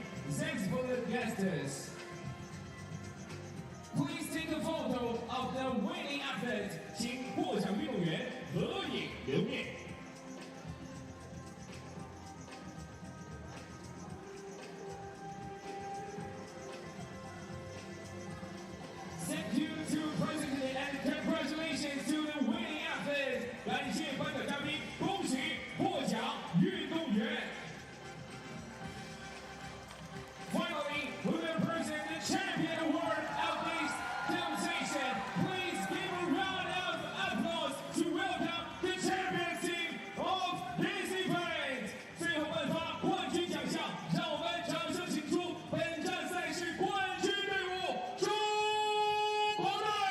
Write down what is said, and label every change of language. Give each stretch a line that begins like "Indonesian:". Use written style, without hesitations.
English: Thanks for the guests. Please take a photo of the winning athlete.
Chinese: 请获奖运动员合影留念。
English: Thank you to President and congratulations to the winning athlete.
Chinese: 感谢颁奖嘉宾，恭喜获奖运动员。
English: Finally, we will present the champion award of this competition. Please give a round of applause to welcome the champion team of this event.
Chinese: 最后颁发冠军奖项，让我们掌声请出本站赛事冠军队伍——中国队。